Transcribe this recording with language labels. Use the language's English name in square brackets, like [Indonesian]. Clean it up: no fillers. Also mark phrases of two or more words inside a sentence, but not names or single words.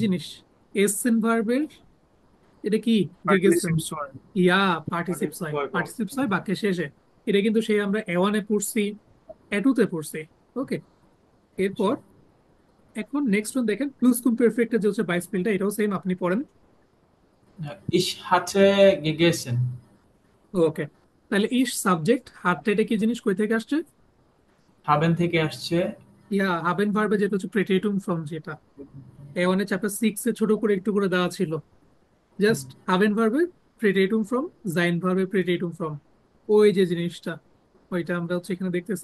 [Bangla] জিনিস? এসেন ভার্বের এটা কি? গেগেছেন। পার্টিসিপস হয়। ইয়া, পার্টিসিপস হয়, পার্টিসিপস হয় বাক্যের শেষে। এটা কিন্তু সেই আমরা এ1-এ পড়ছি, এ2-তে পড়ছি। ওকে। এরপর এখন [English] next one [Bangla] দেখেন প্লুস কুম পারফেক্টের যে হচ্ছে বাইস স্পেলটা, এটাও সেম আপনি পড়েন। [German] Ich hatte gegessen. [Bangla] ওকে, তাহলে ইস সাবজেক্ট, হাতটা এটা কি জিনিস, কই থেকে আসছে? Haben থেকে আসছে। ইয়া, হাবেন ভার্বে, যেটা হচ্ছে প্রেটেটুম ফর্ম, যেটা A1 এর চ্যাপ্টার 6 এ ছোট করে একটু করে দেওয়া ছিল। জাস্ট হাবেন ভার্বে প্রেটেটুম ফর্ম, জাইন ভার্বে প্রেটেটুম ফর্ম, ওই যে জিনিসটা, ওইটা আমরা হচ্ছে এখানে দেখতেছি।